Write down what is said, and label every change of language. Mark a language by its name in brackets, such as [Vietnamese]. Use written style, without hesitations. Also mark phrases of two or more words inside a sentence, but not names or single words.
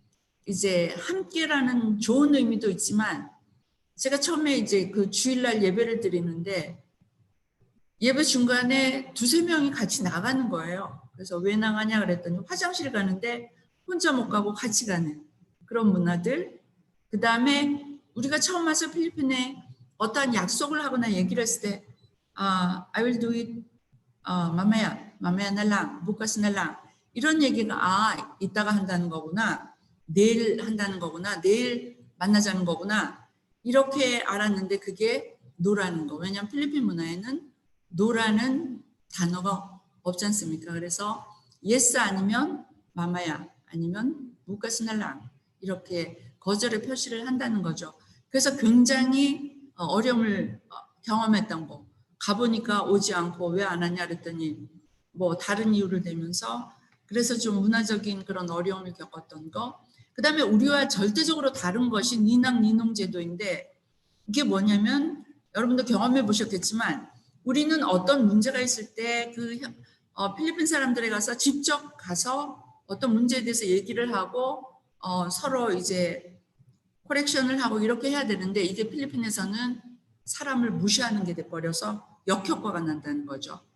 [Korean] 이제 함께라는 좋은 의미도 있지만, 제가 처음에 이제 그 주일날 예배를 드리는데 예배 중간에 두세 명이 같이 나가는 거예요. 그래서 왜 나가냐 그랬더니 화장실 가는데 혼자 못 가고 같이 가는 그런 문화들. 그 다음에 우리가 처음 와서 필리핀에 어떠한 약속을 하거나 얘기를 했을 때 [English] I will do it [Filipino] mamaya na lang, bukas na lang. [Korean] 이런 얘기가 이따가 한다는 거구나, 내일 한다는 거구나, 내일 만나자는 거구나 이렇게 알았는데 그게 노라는 거. 왜냐하면 필리핀 문화에는 노라는 단어가 없지 않습니까? 그래서 yes 아니면 마마야 아니면 [Filipino] bukas na lang [Korean] 이렇게 거절의 표시를 한다는 거죠. 그래서 굉장히 어려움을 경험했던 거. 가보니까 오지 않고 왜 안 하냐 그랬더니 뭐 다른 이유를 대면서, 그래서 좀 문화적인 그런 어려움을 겪었던 거. 그 다음에 우리와 절대적으로 다른 것이 니낭니농 제도인데, 이게 뭐냐면 여러분도 경험해 보셨겠지만 우리는 어떤 문제가 있을 때 그 필리핀 사람들에 가서 직접 가서 어떤 문제에 대해서 얘기를 하고 서로 이제 코렉션을 하고 이렇게 해야 되는데, 이게 필리핀에서는 사람을 무시하는 게 돼버려서 역효과가 난다는 거죠.